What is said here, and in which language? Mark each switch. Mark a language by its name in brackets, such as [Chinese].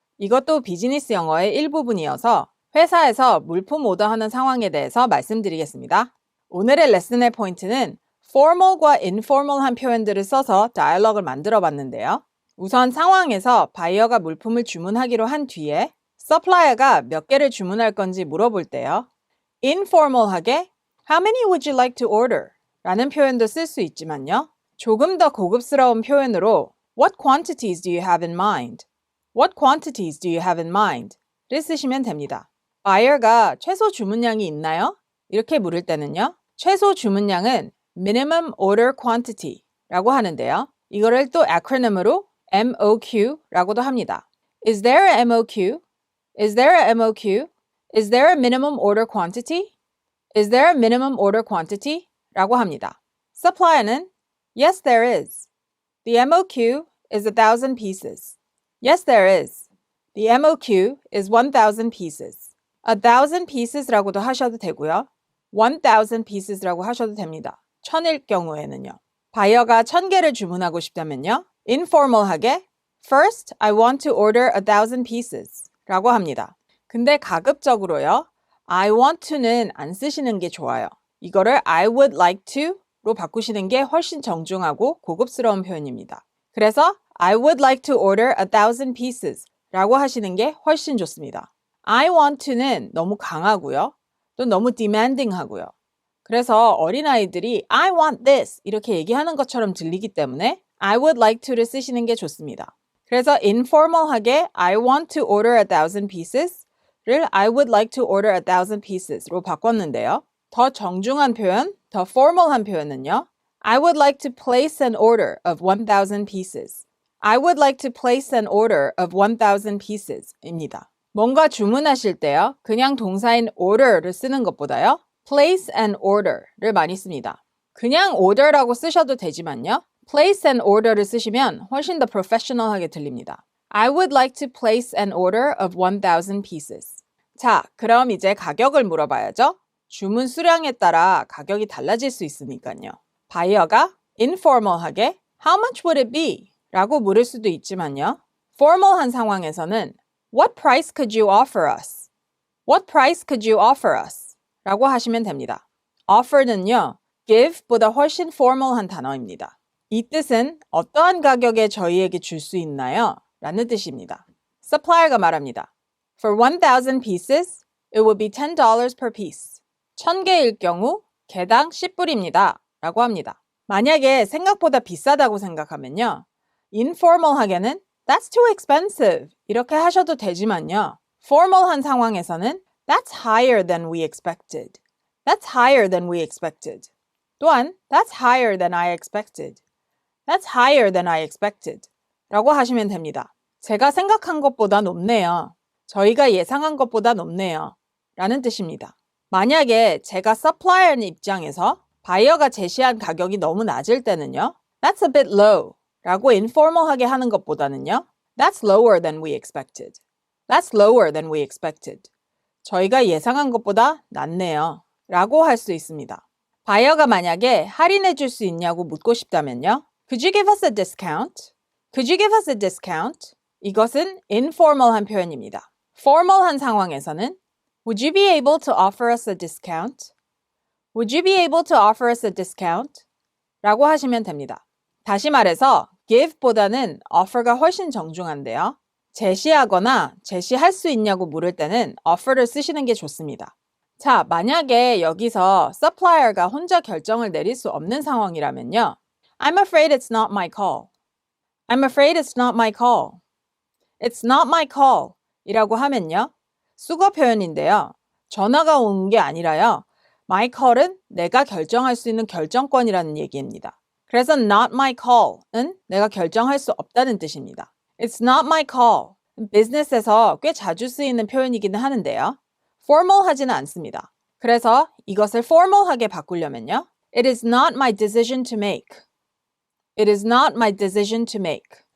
[Korean] 이것도 비즈니스 영어의 일부분이어서 회사에서 물품 오더하는 상황에 대해서 말씀드리겠습니다. 오늘의 레슨의 포인트는 formal과 informal한 표현들을 써서 다이얼로그를 만들어 봤는데요. 우선 상황에서 바이어가 물품을 주문하기로 한 뒤에 서플라이어가 몇 개를 주문할 건지 물어볼 때요. [English] informal하게 How many would you like to order? [Korean] 라는 표현도 쓸 수 있지만요. 조금 더 고급스러운 표현으로 [English] What quantities do you have in mind? What quantities do you have in mind? [Korean] 를 쓰시면 됩니다. 바이어가 최소 주문량이 있나요? 이렇게 물을 때는요. 최소 주문량은 minimum order quantity 라고 하는데요. 이거를 또 acronym으로 MOQ라고도 합니다. [English] Is there a MOQ? Is there a MOQ? Is there a minimum order quantity? Is there a minimum order quantity? [Korean] 라고 합니다. Supplier는 [English] Yes, there is. The MOQ is 1,000 pieces. Yes, there is. The MOQ is 1,000 pieces. [Korean] 1,000 pieces라고도 하셔도 되고요. 1,000 pieces라고 하셔도 됩니다. 1,000일 경우에는요. 바이어가 1,000개를 주문하고 싶다면요. [English] informal하게 First, I want to order 1,000 pieces [Korean] 라고 합니다. 근데 가급적으로요. [English] I want to [Korean] 는 안 쓰시는 게 좋아요. 이거를 [English] I would like to [Korean] 로 바꾸시는 게 훨씬 정중하고 고급스러운 표현입니다. 그래서 [English] I would like to order 1,000 pieces [Korean] 라고 하시는 게 훨씬 좋습니다. [English] I want to는 [Korean] 너무 강하고요. 또 너무 demanding 하고요. 그래서 어린아이들이 [English] I want this [Korean] 이렇게 얘기하는 것처럼 들리기 때문에 [English] I would like to [Korean] 를 쓰시는 게 좋습니다. 그래서 informal하게 [English] I want to order 1,000 pieces를 I would like to order 1,000 pieces로 [Korean] 바꿨는데요. 더 정중한 표현, 더 formal한 표현은요. [English] I would like to place an order of 1,000 pieces. I would like to place an order of 1,000 pieces [Korean] 입니다. 뭔가 주문하실 때요. 그냥 동사인 order를 쓰는 것보다요. [English] place an order를 [Korean] 많이 씁니다. 그냥 order라고 쓰셔도 되지만요. [English] place an order [Korean] 를 쓰시면 훨씬 더 professional하게 들립니다. [English] I would like to place an order of 1,000 pieces. [Korean] 자, 그럼 이제 가격을 물어봐야죠. 주문 수량에 따라 가격이 달라질 수 있으니까요. [English] 바이어가 informal하게 How much would it be? [Korean] 라고 물을 수도 있지만요. formal한 상황에서는 [English] What price could you offer us? What price could you offer us? [Korean] 라고 하시면 됩니다. offer는요. give보다 훨씬 formal한 단어입니다. 이 뜻은 어떠한 가격에 저희에게 줄 수 있나요? 라는 뜻입니다. supplier가 말합니다. [English] For 1,000 pieces, it would be $10 per piece. [Korean] 1,000개일 경우 개당 10불입니다. 라고 합니다. 만약에 생각보다 비싸다고 생각하면요. informal하게는 [English] That's too expensive. [Korean] 이렇게 하셔도 되지만요. formal한 상황에서는 [English] That's higher than we expected. That's higher than we expected. [Korean] 또한 [English] That's higher than I expected. That's higher than I expected. [Korean] 라고 하시면 됩니다. 제가 생각한 것보다 높네요. 저희가 예상한 것보다 높네요. 라는 뜻입니다. 만약에 제가 서플라이어 입장에서 바이어가 제시한 가격이 너무 낮을 때는요. [English] That's a bit low [Korean] 라고 informal하게 하는 것보다는요. [English] That's lower than we expected. That's lower than we expected. [Korean] 저희가 예상한 것보다 낮네요. 라고 할 수 있습니다. 바이어가 만약에 할인해 줄 수 있냐고 묻고 싶다면요. [English] Could you give us a discount? Could you give us a discount? [Korean] 이것은 informal한 표현입니다. formal한 상황에서는 [English] Would you be able to offer us a discount? Would you be able to offer us a discount? [Korean] 라고 하시면 됩니다. 다시 말해서 give보다는 offer가 훨씬 정중한데요. 제시하거나 제시할 수 있냐고 물을 때는 offer를 쓰시는 게 좋습니다. 자, 만약에 여기서 supplier가 혼자 결정을 내릴 수 없는 상황이라면요. [English] I'm afraid it's not my call. I'm afraid it's not my call. It's not my call [Korean] 이라고 하면요. 수거 표현인데요. 전화가 온 게 아니라요. My call은 내가 결정할 수 있는 결정권이라는 얘기입니다. 그래서 not my call은 내가 결정할 수 없다는 뜻입니다. [English] It's not my call. [Korean] 비즈니스에서 꽤 자주 쓰이는 표현이기는 하는데요. formal하지는 않습니다. 그래서 이것을 formal하게 바꾸려면요. [English] It is not my decision to make. It is not my decision to make.